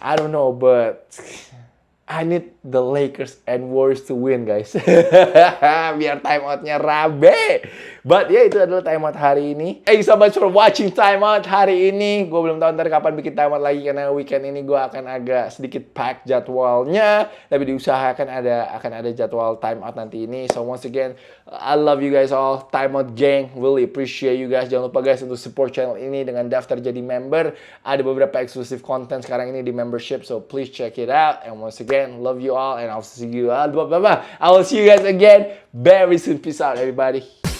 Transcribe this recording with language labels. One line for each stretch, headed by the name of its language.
English: I don't know, but I need the Lakers and Warriors to win, guys.
Indonesian: Biar timeoutnya rabe.
English: But ya,
Indonesian: itu adalah timeout hari ini.
English: Thank you so much for watching timeout hari ini.
Indonesian: Gue belum tahu ntar kapan bikin timeout lagi, karena weekend ini gue akan agak sedikit pack jadwalnya. Tapi diusahakan akan ada jadwal timeout nanti ini.
English: So once again, I love you guys all. Timeout gang, really appreciate you guys.
Indonesian: Jangan lupa guys untuk support channel ini dengan daftar jadi member. Ada beberapa exclusive content sekarang ini di membership,
English: so please check it out. And once again, love you all, and I'll see you. I will see you guys again very soon. Peace out, everybody.